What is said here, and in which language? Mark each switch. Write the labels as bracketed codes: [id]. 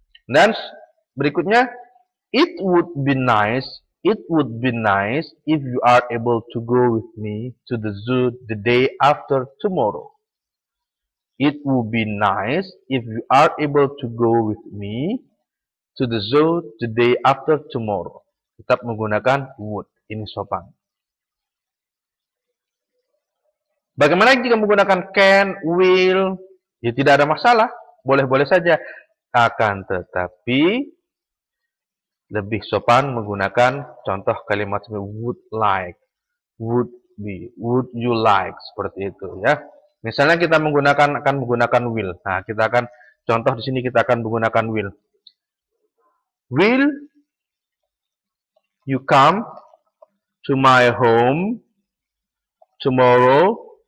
[id] Dan berikutnya, [en] it would be nice if you are able to go with me to the zoo the day after tomorrow. It would be nice if you are able to go with me to the zoo the day after tomorrow. [id] Tetap menggunakan would, ini sopan. Bagaimana jika menggunakan can, will? Ya tidak ada masalah, boleh-boleh saja. Akan tetapi lebih sopan menggunakan contoh kalimat seperti would like, would be, would you like, seperti itu ya. Misalnya kita akan menggunakan will. Nah, kita akan contoh di sini kita akan menggunakan will. [en] Will you come to my home tomorrow?